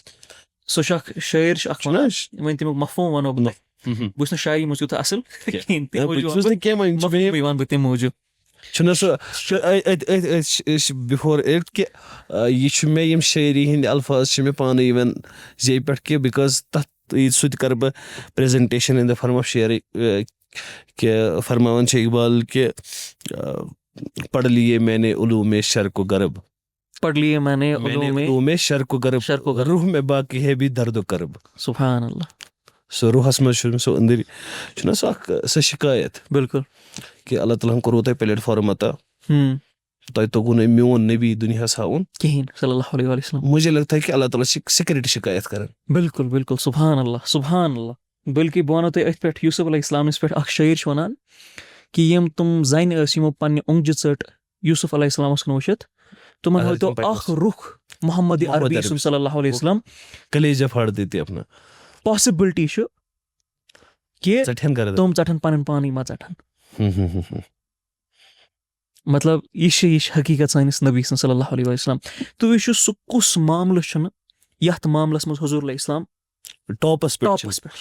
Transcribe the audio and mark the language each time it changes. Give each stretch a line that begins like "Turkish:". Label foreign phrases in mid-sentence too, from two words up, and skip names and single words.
Kashmiri: سُہ چھُ اکھ شٲعر چھُ اکھ وَنان, وۄنۍ تَمیُک مفہوٗم وَنو بہٕ, بہٕ چھُس نہٕ شاعری منٛز تیوٗتاہ اَصٕل کِہینۍ, وَنہٕ بہٕ تَمہِ موٗجوٗب. چھُنہ سُہ
English: before it
Kashmiri: کہِ یہِ چھُ مےٚ یِم شٲعری ہِنٛدۍ الفاظ چھِ مےٚ پانہٕ یِوان زیٚیہِ پٮ۪ٹھ کہِ بِکاز تَتھ سُہ تہِ کَرٕ بہٕ پرٛزنٹیشن
English: in the form of
Kashmiri: شعرٕے, کہِ فرماوان چھِ اقبال کہِ
Urdu: پڑھ لیے میں نے علوم شرق و غرب, شرق و غرب, روح میں باقی ہے بھی درد و کرب.
Arabic: سبحان اللہ.
Kashmiri: سُہ روحس منٛز چھُ سُہ أنٛدٕرۍ چھُنہ سُہ اکھ سۄ شِکایت. بِلکُل. کہِ اللہ تعالیٰ ہن کوٚروٕ تۄہہِ پلیٹ فارم عطا, تۄہہِ توٚگوُ نہٕ میون نبی دُنیاہس ہاوُن
Arabic: کِہینۍ صلی اللہ علیہ وسلم.
Urdu: مجھے لگتا ہے
Kashmiri: کہِ اللہ تعالیٰ چھِ سِکرِٹ شِکایت کران.
Arabic: بِلکُل سبحان اللہ.
Kashmiri: بٔلکہِ بہٕ وَنو تۄہہِ أتھۍ پٮ۪ٹھ یوٗسف علیہ السلامَس پٮ۪ٹھ اکھ شٲعر چھُ وَنان کہِ یِم تِم زنہِ ٲسۍ یِمو پننہِ اوٚنٛگجہِ ژٔٹ یوٗسف علیہ السلامس کُن وٕچھِتھ, تِمن ہٲوتو اکھ رُخ محمد عربی سُنٛد
Arabic: صلی اللہ علیہ وسلم.
Urdu: کلیجہ پھاڑ دیتے اپنا.
Kashmiri: پاسبلٹی چھُ کہِ تِم ژٹن پنٕنۍ پانٕے ما ژٹن. مطلب یہِ چھِ حقیٖقت سٲنِس نبی سٕنٛز
Arabic: صلی اللہ علیہ وسلم.
Kashmiri: تُہۍ وٕچھِو سُہ کُس معاملہٕ چھُنہٕ یتھ معاملس منٛز حضوٗر علیہ السلام ٹاپَس پٮ۪ٹھ چھِ. ٹاپَس پٮ۪ٹھ.